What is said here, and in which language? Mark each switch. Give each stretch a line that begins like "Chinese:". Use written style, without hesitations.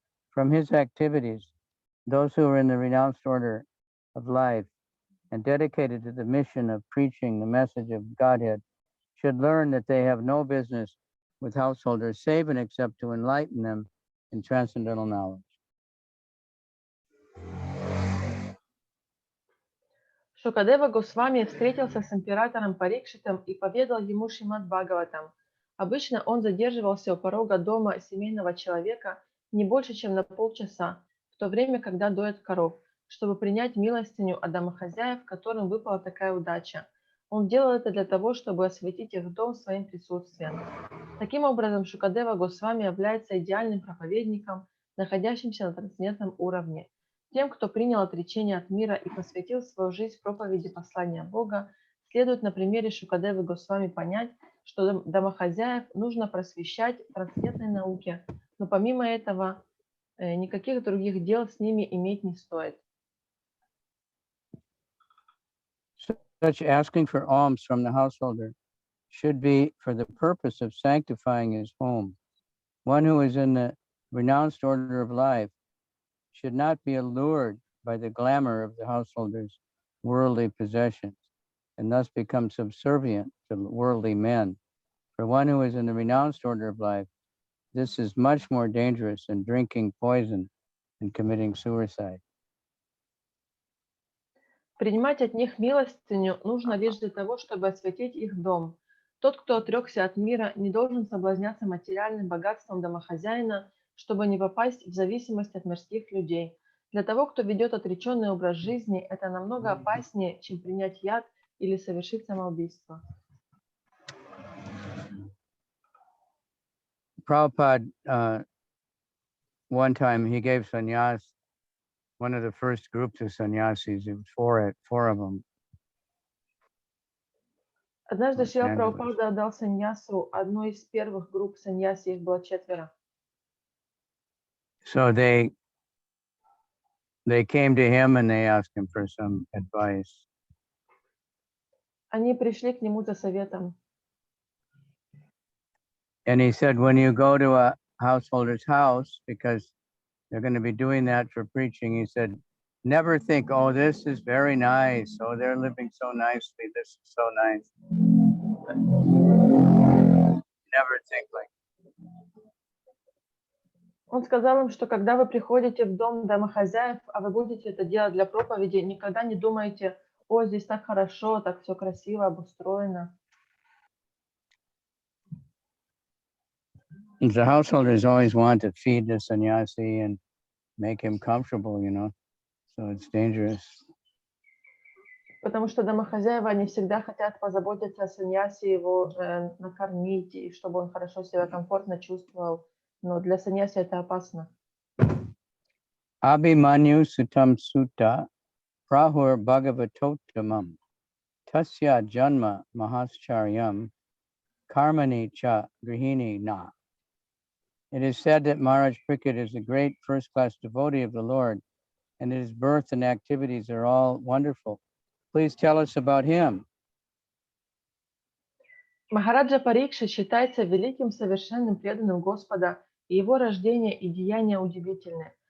English: From his activities, those who are in the renounced order of life and dedicated to the mission of preaching the message of Godhead should learn that they have no business with householders save and except to enlighten them in transcendental knowledge.
Russian: Шукадева Госвами встретился с императором Парикшитом и поведал ему Шримад Бхагаватам. Обычно он задерживался у порога дома семейного человека не больше, чем на полчаса, в то время, когда доят коров, чтобы принять милостыню от домохозяев, которым выпала такая удача. Он делал это для того, чтобы осветить их дом своим присутствием. Таким образом, Шукадева Госвами является идеальным проповедником, находящимся на трансцендентном уровне. Тем, кто принял отречение от мира и посвятил свою жизнь проповеди послания Бога, следует на примере Шукадевы Госвами понять, что домохозяев нужно просвещать в трансцендентной науке, но помимо этого никаких других дел с ними иметь не стоит.
English: Such asking for alms from the householder should be for the purpose of sanctifying his home. One who is in the renounced order of life should not be allured by the glamour of the householder's worldly possessions and thus become subservient to worldly men. For one who is in the renounced order of life, this is much more dangerous than drinking poison and committing suicide.
Russian: Принимать от них милостыню нужно лишь для того, чтобы осветить их дом. Тот, кто отрекся от мира, не должен соблазняться материальным богатством домохозяина, чтобы не попасть в зависимость от мирских людей. Для того, кто ведет отреченный образ жизни, это намного опаснее, чем принять яд или совершить самоубийство.
English: Prabhupada, one time he gave sannyas, one of the first groups of sannyasis, it was four of them.
Russian: Однажды
English: Los
Russian: Шрила
English: Angeles.
Russian: Прабхупада отдал саньясу одной из первых групп саньяси, их было 4.
English: So they came to him and they asked him for some advice.
Russian: Они пришли к нему за советом.
English: And he said, when you go to a householder's house, because they're going to be doing that for preaching, he said, never think, oh, this is very nice. Oh, they're living so nicely. This is so nice. Never think like.
Russian: Он сказал им, что когда вы приходите в дом домохозяев, а вы будете это делать для проповеди, никогда не думайте, о, здесь так хорошо, так все красиво, обустроено.
English: The householders always want to feed the sannyasi and make him comfortable, you know, so it's dangerous.
Russian: Потому что домохозяева, они всегда хотят позаботиться о саньясе, его накормить, и чтобы он хорошо себя комфортно чувствовал. Но для саньяси это опасно.
Sanskrit: Abhimanyu sutam sutta prahur bhagavatotamam tasya janma mahascharyam karmani cha grihini na.
English: It is said that Maharaj Parikshit is a great first-class devotee of the Lord, and his birth and activities are all wonderful. Please tell us about him.
Russian: Махараджа Парикшит считается великим совершенным преданным Господа, и его рождение и деяния удивительны.